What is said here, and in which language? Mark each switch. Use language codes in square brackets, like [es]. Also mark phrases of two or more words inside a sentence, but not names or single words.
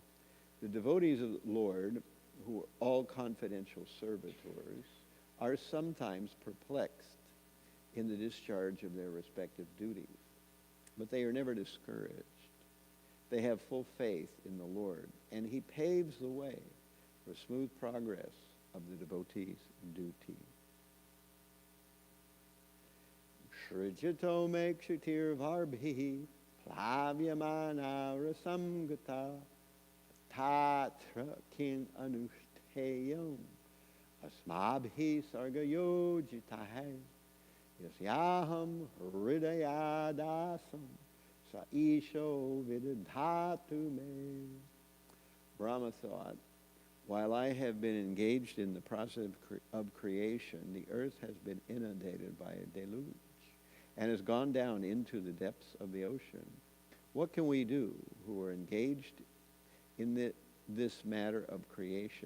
[en] The devotees of the Lord, who are all confidential servitors, are sometimes perplexed in the discharge of their respective duties, but they are never discouraged. They have full faith in the Lord, and he paves the way for smooth progress of the devotees' duty. [sa] सृजतो मे क्षितिर्वार्भिः प्लाव्यमाना रसां गता तत्र किम् अनुष्ठेयम् अस्माभिः सर्गयोजितैः यस्याहं हृदयादासं स ईशो विदधातु मे. [en] Brahma thought, while I have been engaged in the process of creation, the earth has been inundated by a deluge and has gone down into the depths of the ocean. What can we do who are engaged in this matter of creation?